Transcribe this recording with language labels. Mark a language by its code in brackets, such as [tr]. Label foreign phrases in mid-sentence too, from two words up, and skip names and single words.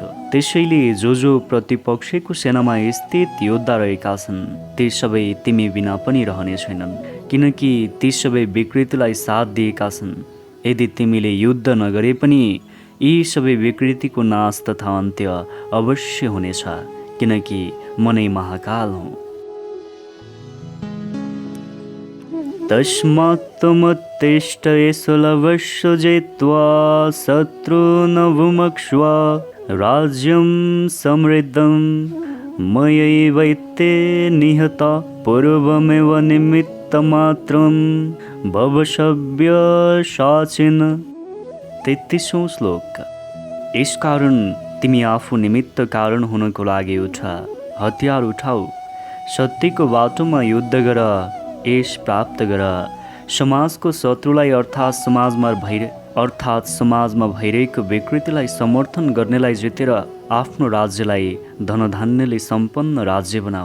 [ne] त्यसैले जो प्रतिपक्षको सेनामा स्थित योद्धा रहेका छन् ती सबै तिमी बिना पनि रहने छैनन्, किनकि ती सबै विकृतिलाई साथ दिएका छन्। यदि तिमीले युद्ध नगरे पनि यी सबै विकृतिको नाश तथा अन्त्य अवश्य हुनेछ, किनकि म नै महाकाल हुँ। [sa] तस्मात् त्वमुत्तिष्ठ येषु लभस्व जित्वा शत्रून् भुङ्क्ष्व राज्यं समृद्धं मयैवैते निहता पूर्वमेव निमित्तमात्रं भव सव्यसाचिन्। [ne] 33औं श्लोक। यसकारण तिमी आफू निमित्त कारण हुनको लागि उठ, हतियार उठाऊ, सत्यको बाटोमा युद्ध गर, यश प्राप्त गर। समाजको शत्रुलाई अर्थात् समाजमा भइरहेको विकृतिलाई समर्थन गर्नेलाई जितेर आफ्नो राज्यलाई धनधान्यले सम्पन्न राज्य बनाऊ।